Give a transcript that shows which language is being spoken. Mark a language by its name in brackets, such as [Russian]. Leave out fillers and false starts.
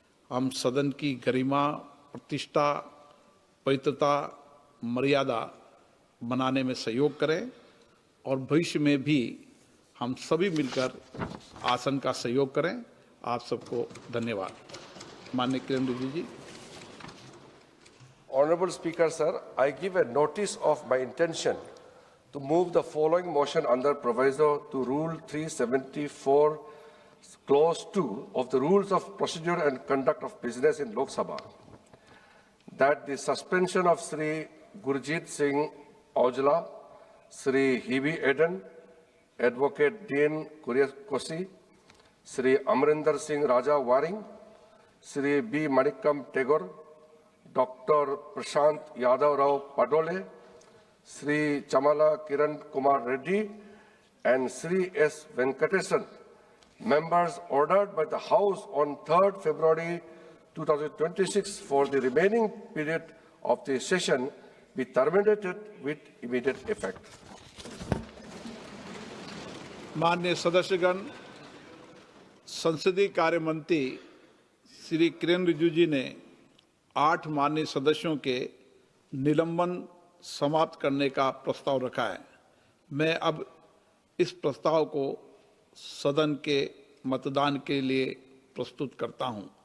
[Hindi] हम सदन की गरिमा, प्रतिष्ठा, पवित्रता, मर्यादा बनाने में सहयोग करें और भविष्य में भी हम सभी मिलकर आसन का सहयोग करें। आप सबको धन्यवाद। माननीय किरण रिजिजू जी। [English] Honorable Speaker, sir, I give a notice of my intention to move the following motion under proviso to Rule 374, Clause 2 of the Rules of Procedure and Conduct of Business in Lok Sabha, that the suspension of Sri Gurjit Singh Aujla, Sri Hebe Eden, Advocate Dean Kuryakosi, Sri Amrinder Singh Raja Waring, Sri B. Manikam Tagore, Dr. Prashant Yadav Rao Padole, Sri Chamala Kiran Kumar Reddy, and Sri S. Venkatesan, members ordered by the House on 3rd February 2026 for the remaining period of the session be terminated with immediate effect. [Hindi] माननीय सदस्यगण, संसदीय कार्य मंत्री श्री किरण रिजिजू जी ने 8 माननीय सदस्यों के निलंबन समाप्त करने का प्रस्ताव रखा है। मैं अब इस प्रस्ताव को सदन के मतदान के लिए प्रस्तुत करता हूं।